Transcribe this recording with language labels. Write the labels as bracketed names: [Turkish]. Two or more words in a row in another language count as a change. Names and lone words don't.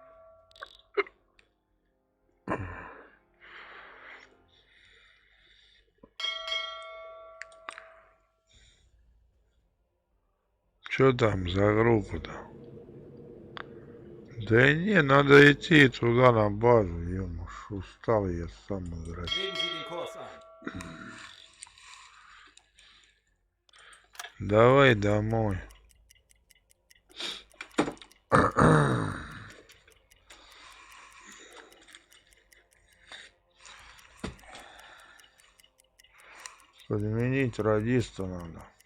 [Russian] Че там за группа-то? Да не, надо идти туда на базу. Ё-моё, устал я сам играть. [German] Legen Sie den Kurs ein. [Russian] Давай домой. Подменить радиста надо.